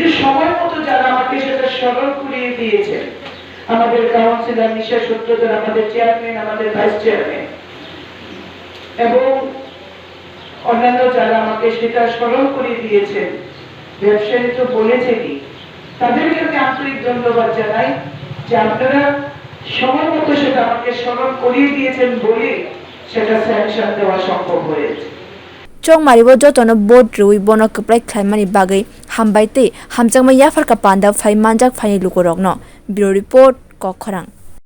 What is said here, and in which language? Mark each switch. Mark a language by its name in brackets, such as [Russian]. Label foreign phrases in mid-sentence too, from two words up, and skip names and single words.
[Bangla] সময় মতো যারা আমাকে সেটা স্মরণ করিয়ে দিয়েছেন আমাদের কাউন্সিলর নিশা সূত্রধর আমাদের চেয়ারম্যান আমাদের ভাইস চেয়ারম্যান এবং অন্যান্য যারা আমাকে সেটা স্মরণ করিয়ে দিয়েছেন ব্যবসায়ী তো বলেছেনই তাদেরকে আমি আন্তরিক ধন্যবাদ জানাই যে আপনারা সময় মতো সেটা আমাকে স্মরণ করিয়ে দিয়েছেন বলে সেটা স্যাংশন দেওয়া সম্ভব হয়েছে [Kok Borok] Chong Maribo Jotono Board Rui Bono Kuplai Klaimani Bagay, Hambaite, Hamjangma Yafarka Panda, Fai Manjak Fai Lukorogno. [English] Bureau Report, Kokharang.